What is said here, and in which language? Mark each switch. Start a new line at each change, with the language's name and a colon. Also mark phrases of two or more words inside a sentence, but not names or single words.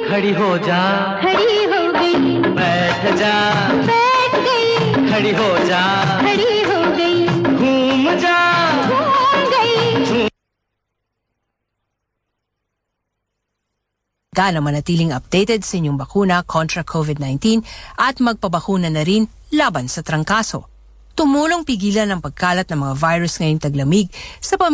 Hindi: खड़ी हो जा, खड़ी हो गई, बैठ जा, बैठ गई, खड़ी हो जा, खड़ी हो गई, घूम जा, घूम गई.
Filipino: Na manatiling updated sa inyong bakuna kontra COVID-19 at magpabakuna na rin laban sa trangkaso. Tumulong pigilan ang pagkalat ng mga virus ngayong taglamig sa